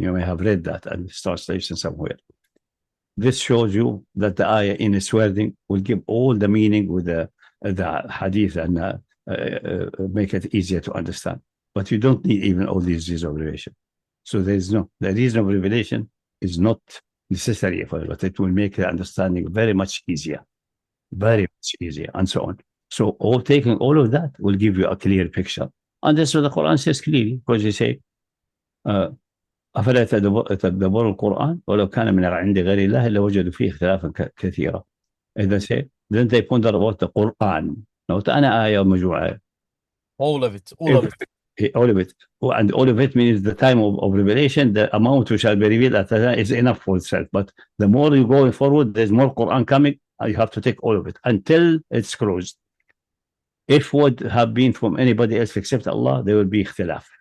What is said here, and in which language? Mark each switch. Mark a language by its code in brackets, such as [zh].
[en] You may have read that and its translation somewhere. This shows you that the ayah in its wording will give all the meaning with the hadith and make it easier to understand. But you don't need even all these reasons of revelation. So the reason of revelation is not necessary for it, but it will make the understanding very much easier, and so on. So taking all of that will give you a clear picture. And that's what the Quran says clearly, because they say, [ar] أفلا تدبر القرآن ولو كان من عند غير الله لوجدوا فيه اختلافا كثيرا. [en] إذا say, then they ponder about the Quran. [ar] Not أنا آية مجموعة. [en] All of it. All of it. And all of it means the time of revelation, the amount which shall be revealed at that is enough for itself. But the more you go forward, there's more Quran coming, and you have to take all of it until it's closed. If would have been from anybody else except Allah, there will be ikhtilaf.